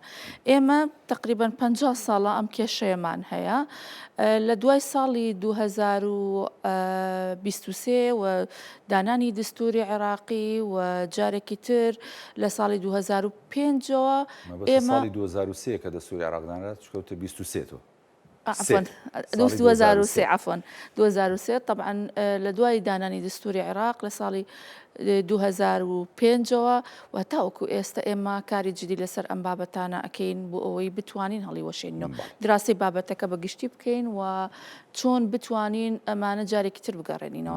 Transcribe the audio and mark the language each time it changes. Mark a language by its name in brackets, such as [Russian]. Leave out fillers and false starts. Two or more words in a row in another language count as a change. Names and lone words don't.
[Central Kurdish] ئێمە تقریبا 50 ساڵە ئەم کێشەیەمان هەیە. لە دوای ساڵی 2023 و دانانی دستوری عێراقی و جارێکی تر لە ساڵی 2005ەوە ئێمە 2023 کە دەستوری عێراقدانرات چکەوتە 23 عفوا 2023 عفوا 2023 طبعا لە دوای دانانی دستوری عێراق لە ساڵی 2005ەوە و تاوەکو ئێستا ئێمە کاری جدی لەسەر ئەم بابەتانە ئەکەین بۆ ئەوەی بتوانین هەڵی وەشێنەوە دراسی بابەتەکە بەگشتی بکەین و چۆن بتوانین ئەمانە جارێکی تر بگەڕێنینەوە.